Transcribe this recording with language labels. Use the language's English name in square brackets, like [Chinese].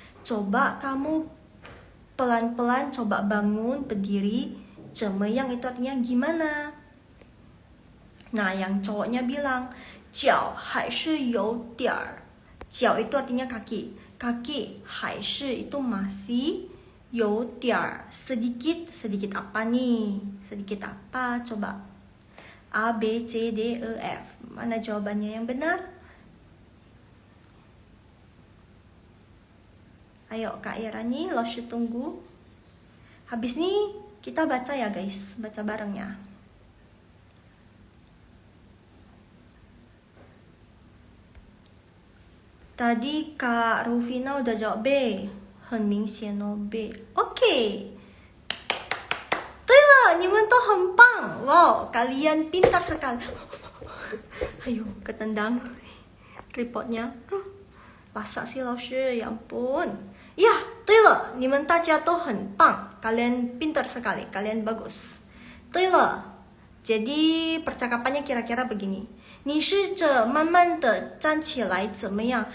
[Indonesian] Coba kamu pelan-pelan coba bangun berdiri. 怎么样 itu artinya gimana? Nah, yang cowoknya bilang [Chinese] 脚还是有点儿. [Indonesian] 脚 itu artinya kaki. Kaki 还是 itu masih. 有点儿 sedikit. Sedikit apa nih? Sedikit apa? Coba. A, B, C, D, E, F. Mana jawabannya yang benar? Ayo Kak Irani, Loshi tunggu. Habis nih kita baca ya guys. Baca bareng ya. Tadi Kak Rufina udah jawab B. [Chinese] 很明显哦 [Indonesian] B. Oke. [Chinese] 对了，你们都很棒. [Indonesian] Wow, kalian pintar sekali. Ayo, ketendang tripodnya. Lasak sih 老师, ya ampun. [Chinese] Ya, 对了，你们大家都很棒. [Indonesian] Kalian pintar sekali, kalian bagus. [Chinese] 对了, [Indonesian] jadi percakapannya kira-kira begini. [Chinese] 你试着慢慢的站起来怎么样?